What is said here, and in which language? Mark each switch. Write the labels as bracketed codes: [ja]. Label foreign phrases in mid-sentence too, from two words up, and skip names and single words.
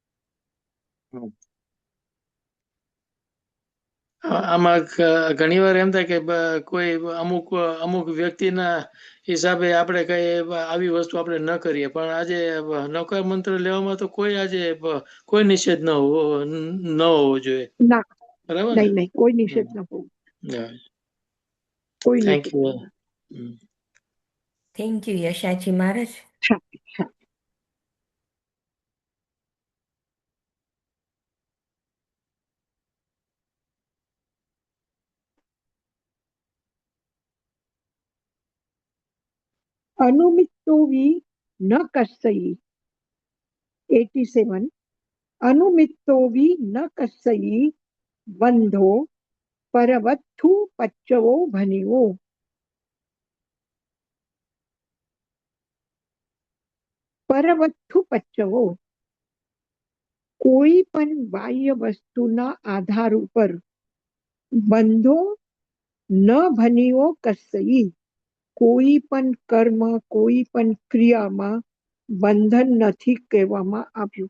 [gu] આમાં ઘણીવાર એમ થાય કે કોઈ અમુક વ્યક્તિના હિસાબે આપણે કઈ આવી વસ્તુ આપણે ન કરીએ, પણ આજે નૌકાર મંત્ર લેવામાં તો કોઈ આજે કોઈ નિષેધ ન હોવો જોઈએ. ના, બરાબર ને? નહીં, કોઈ નિષેધ ન હોવું, કોઈ થેન્ક નિષેધ યુ. નહીં. [en] thank you [gu] યશાજી મહારાજ. [pra] अनुमित्तोऽवि न कस्यै 87 अनुमित्तोऽवि न कस्यै बन्धो परवत्थु पच्चवो भनिवो. પરવત્થુ પચ્ચવો, [gu] કોઈ પણ બાહ્ય વસ્તુના આધાર ઉપર [pra] બંધો ન ભનિવો કસ્સઈ, [gu] કોઈ પણ કર્મ, કોઈ પણ ક્રિયામાં બંધન નથી કહેવામાં આવ્યું.